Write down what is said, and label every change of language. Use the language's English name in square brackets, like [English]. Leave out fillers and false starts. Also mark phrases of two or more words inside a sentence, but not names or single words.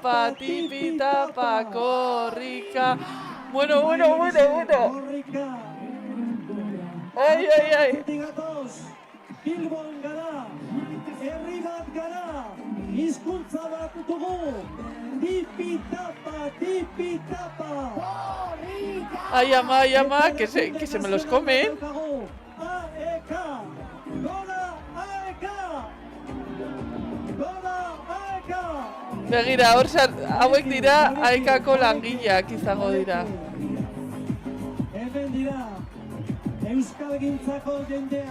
[Basque] Tipi-tapa, korrika. Bueno. Korrika! Ai, ai, ai. Zetik gatoz, Bilbon gara, herri bat gara, hizkuntza bat dugu, tipi-tapa, tipi-tapa. [Spanish] Ay, ama, que se me los comen. [Basque] AEK, gora AEK, gora AEK. Begira, hauek dira AEK-ko langileak izango dira. Hemen dira, Euskalgintzako jendea.